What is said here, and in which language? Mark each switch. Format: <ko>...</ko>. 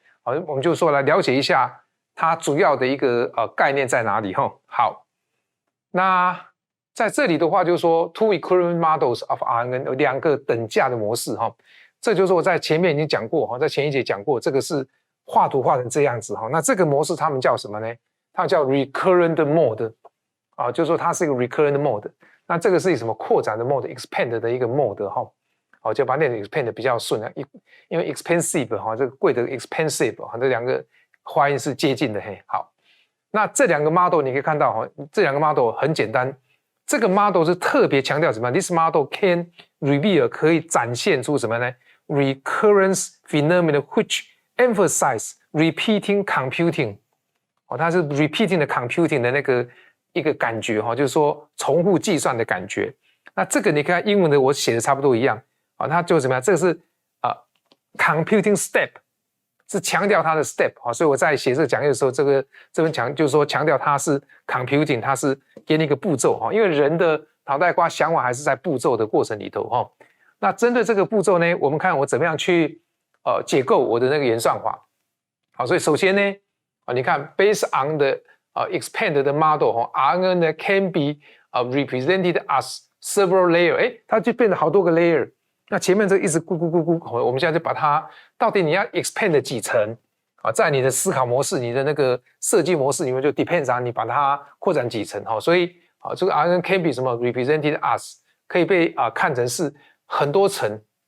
<zh>好，我们就说来了解一下它主要的一个概念在哪里哈。好，那在这里的话就是说</zh> <en>two equivalent models of RNN</en> <zh>有2个等价的模式哈。这就是我在前面已经讲过哈，在前一节讲过，这个是画图画成这样子哈。那这个模式他们叫什么呢？它叫 recurrent mode。就是说它是一个 recurrent mode， 那这个是什么扩展的 mode，expand 的一个 mode 哈，就把那个 expand 比较顺啊，因为 expensive 哈，这个贵的 expensive 哈，这2个发音是接近的嘿。好，那这2个 model 你可以看到哈，这2个 model 很简单，这个 model 是特别强调什么 ？</zh> <en>This model can reveal</en> <zh>可以展现出什么呢 ？</zh> <en>Recurrence phenomena which emphasize repeating computing，</en> <zh>它是 repeating 的 computing 的那个。一个感觉哈，就是说重复计算的感觉。那这个你看英文的我写的差不多一样它就怎么样？这个是computing step， 是强调它的 step 所以我在写这个讲义的时候，这边就是说强调它是 computing， 它是给你一个步骤因为人的脑袋瓜想法还是在步骤的过程里头那针对这个步骤呢，我们看我怎么样去解构我的那个演算法。好，所以首先呢你看</zh> <en>based on the expand</en> <zh>的 model RNN 呢</zh> <en>can be represented as several layer，</en> <zh>它就变成好多个 layer。那前面这一直咕咕咕咕，我们现在就把它到底你要 expand 几层在你的思考模式、你的那个设计模式里面就</zh> <en>depends on</en> <zh>你把它扩展几层所以这个 RNN can be 什么</zh> <en>represented as</en> <zh>可以被看成是很多层</zh>